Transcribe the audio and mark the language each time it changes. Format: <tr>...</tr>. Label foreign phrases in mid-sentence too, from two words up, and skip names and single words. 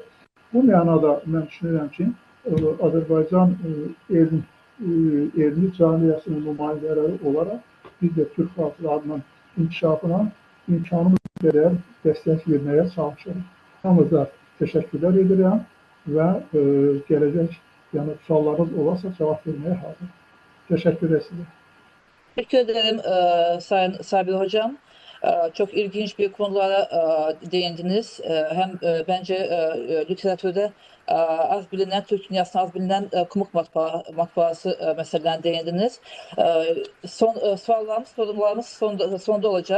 <az>Bu mənada mən düşünürəm ki, Azərbaycan elmi cəmiyyətinin nümayəndələri olaraq biz də Türk xalqlarının inkişafına imkanımız qədər dəstək verməyə çalışırıq. Hamıza təşəkkürlər edirəm və gələcək suallarınız olarsa cavab verməyə hazır. Təşəkkür edirəm.</az> <tr>Teşekkür ederim Sayın Sabir Hocam. Çok ilginç bir konulara değindiniz. Hem bence literatürde az bilinen, Türk dünyasında az bilinen kumuk matbaası meselelerine değindiniz. Sorularımız sonda olacak.</tr>